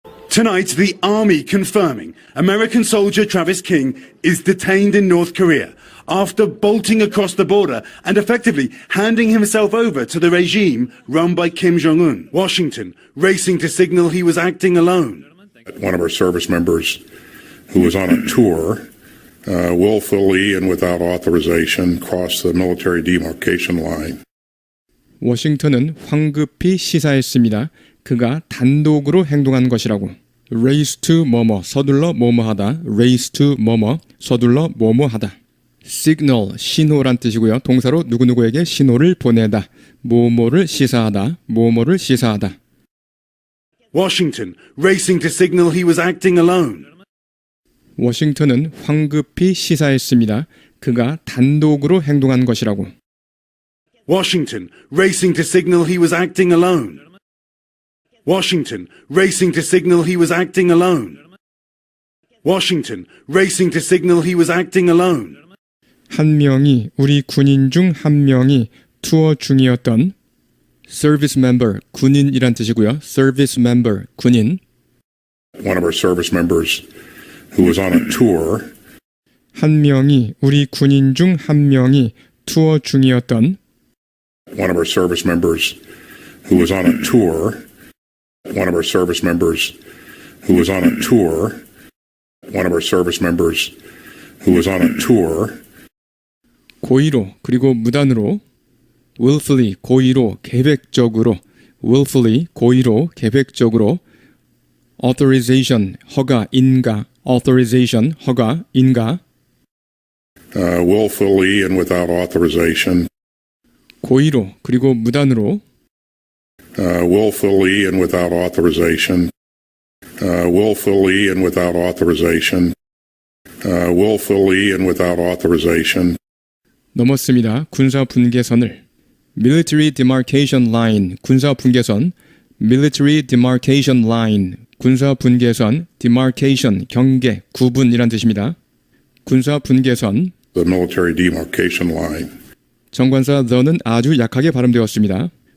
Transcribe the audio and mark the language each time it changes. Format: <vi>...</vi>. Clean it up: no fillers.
<en>Tonight, the army confirming American soldier Travis King is detained in North Korea after bolting across the border and effectively handing himself over to the regime run by Kim Jong-un. Washington, racing to signal he was acting alone. One of our service members who was on a tour willfully and without authorization crossed the military demarcation line.</en> <ko>워싱턴은 황급히 시사했습니다. 그가 단독으로 행동한 것이라고.</ko> <en>race to</en> <ko>뭐뭐, 서둘러 뭐뭐하다. race to 뭐뭐, 서둘러 뭐뭐하다. signal, 신호란 뜻이고요. 동사로 누구누구에게 신호를 보내다. 뭐뭐를 시사하다. 뭐뭐를 시사하다.</ko> <en>Washington, racing to signal he was acting alone.</en> <ko>워싱턴은 황급히 시사했습니다. 그가 단독으로 행동한 것이라고.</ko> <en>Washington, racing to signal he was acting alone. Washington, racing to signal he was acting alone. Washington, racing to signal he was acting alone.</en> <ko>한 명이, 우리 군인 중 한 명이 투어 중이었던</ko> <en>service member,</en> <ko>군인이란 뜻이고요.</ko> <en>service member,</en> <ko>군인.</ko> <en>One of our service members who was on a tour</en> <ko>한 명이, 우리 군인 중 한 명이 투어 중이었던</ko> <en>one of our service members who was on a tour one of our service members who was on a tour one of our service members who was on a tour</en> <ko>고의로 그리고 무단으로 willfully 고의로 계획적으로 willfully 고의로 계획적으로 authorization 허가 인가 authorization 허가 인가</ko> <en>willfully and without authorization</en> <ko>고의로 그리고 무단으로</ko> <en>willfully and without authorization willfully and without authorization willfully and without authorization</en> <ko>넘었습니다. 군사 분계선을</ko> <en>military demarcation line</en> <ko>군사 분계선 military demarcation line 군사 분계선 demarcation 경계 구분이란 뜻입니다. 군사 분계선</ko> <en>the military demarcation line</en> <ko>정관사 the는 아주 약하게 발음되었습니다.</ko>